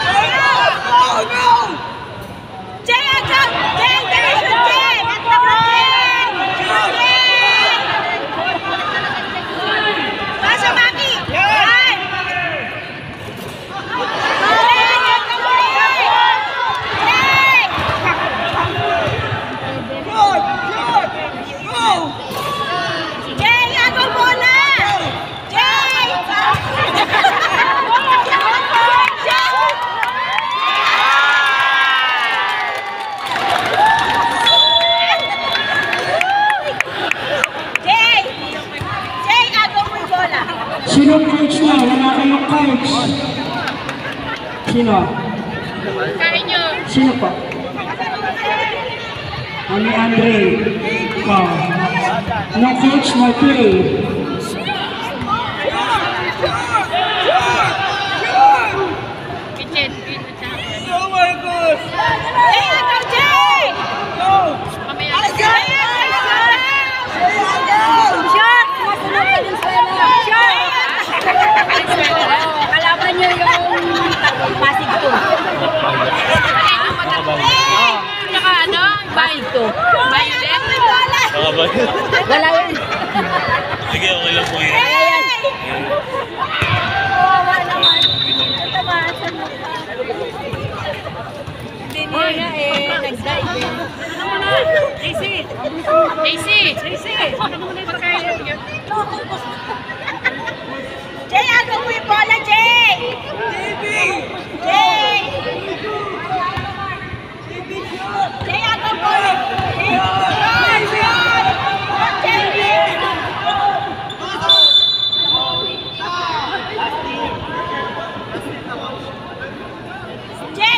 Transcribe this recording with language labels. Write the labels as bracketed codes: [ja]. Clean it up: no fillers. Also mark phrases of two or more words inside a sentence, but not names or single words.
[tl] Jay, agaw! Jay, dali, [en] shoot, Jay! Get the ball, Jay! Jay! [tl] Pasa, Maki! Yan! [en] Jay, get the ball, Jay! [tl] Jay! Jay, agaw bola! Jay! Jay! Jay, agaw mo yung bola! Sino coach na? Wala kayong coach. Sino? Kain nyo! Sino po? Ani Andre. [en] Wow. No coach, no play. [tl] Jay, agaw, Jay! Shot! Kalaban niyo yung Pasig ko. Saka ano? Pasig ko. Wala yan. Sige, okay lang po yan. Kawawa naman. Tamaan sa mukha. Hindi niya nag-dive. AC! AC! AC! Jay, agaw mo yung bola, Jay! Jay! Jay, agaw mo! Jay!